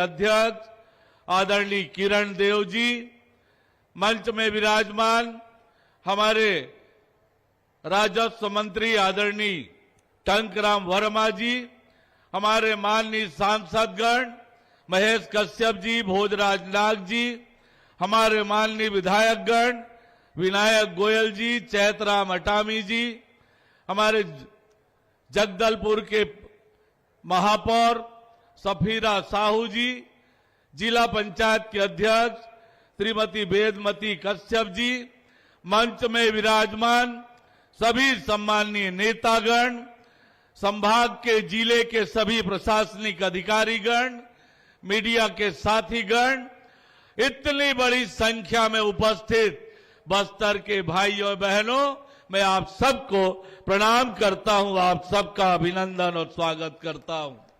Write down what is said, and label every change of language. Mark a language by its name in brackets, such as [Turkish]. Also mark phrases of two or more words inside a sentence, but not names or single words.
[Hindi] अध्यक्ष आदरणीय किरण देव जी, मंच में विराजमान हमारे राजस्व मंत्री आदरणीय टंकराम वर्मा जी, हमारे माननीय सांसदगण महेश कश्यप जी, भोजराज नाग जी, हमारे माननीय विधायकगण विनायक गोयल जी, चैतराम अटामी जी, हमारे जगदलपुर के महापौर सफीरा साहू जी, जिला पंचायत के अध्यक्ष श्रीमती वेदमती कश्यप जी, मंच में विराजमान सभी सम्माननीय नेतागण, संभाग के जिले के सभी प्रशासनिक अधिकारीगण, मीडिया के साथीगण, इतनी बड़ी संख्या में उपस्थित बस्तर के भाइयों बहनों, मैं आप सबको प्रणाम करता हूं, आप सबका अभिनंदन और स्वागत करता हूं।